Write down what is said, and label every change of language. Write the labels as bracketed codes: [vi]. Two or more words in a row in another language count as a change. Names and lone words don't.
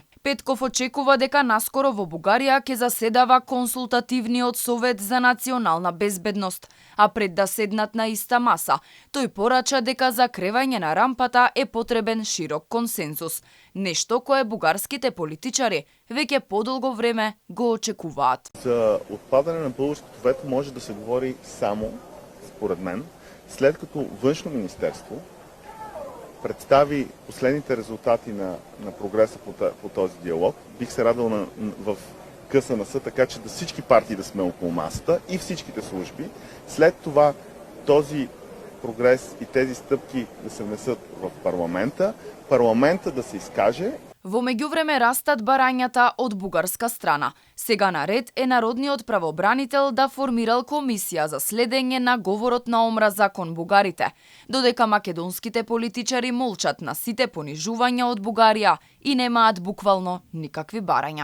[mk] Петков очекува дека наскоро во Бугарија ќе заседава консултативниот совет за национална безбедност, а пред да седнат на иста маса, тој порача дека за кревање на рампата е потребен широк консензус, нешто кое бугарските политичари веќе подолго време го очекуваат. [bg] За отпадане на българското вето може да се говори само, според мен, след като Външно министерство представи последните резултати на прогреса по този диалог. Бих се радвал в КСНС, така че да всички партии да сме около масата и всичките служби. След това този прогрес и тези стъпки да се внесат в парламента да се изкаже. [mk] Во меѓувреме растат барањата од бугарска страна. Сега на ред е народниот правобранител да формирал комисија за следење на говорот на омраза кон бугарите, додека македонските политичари молчат на сите понижувања од Бугарија и немаат буквално никакви барања.